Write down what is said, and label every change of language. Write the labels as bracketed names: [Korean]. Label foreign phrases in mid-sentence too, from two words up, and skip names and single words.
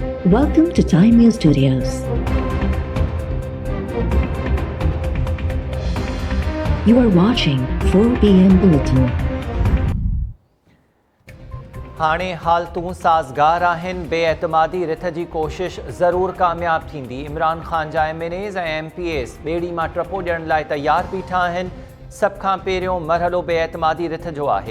[English] Welcome to Time News Studios. You are watching 4 p.m. Bulletin. [Sindhi] हाणे हालतूं साज़गार आहिनि। बेएतमादी रिथ जी कोशिश ज़रूरु कामयाब थींदी। इमरान ख़ान जा MNAs ऐं MPAs ॿेड़ी मां टपो ॾियण लाइ तयार बीठा आहिनि। सभ खां पहिरियों मरहलो बेएतमादी रिथ जो आहे।